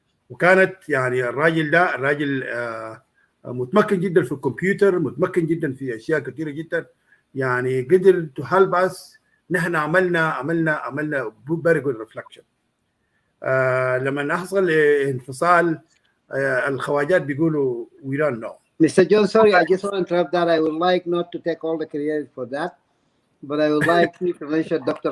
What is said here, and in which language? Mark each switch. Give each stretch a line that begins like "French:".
Arabic: وكانت يعني الراجل ده راجل متمكن جدا في الكمبيوتر، متمكن جدا في اشياء كثيره جدا، يعني قدر
English: to help us.
Arabic: نحن عملنا
English: very good reflection.
Arabic: لما حصل انفصال الخواجات بيقولوا
English: we don't know. Mr. John, sorry, I just want to interrupt that. I would like not to take all the credit for that, but I would like you to mention Dr.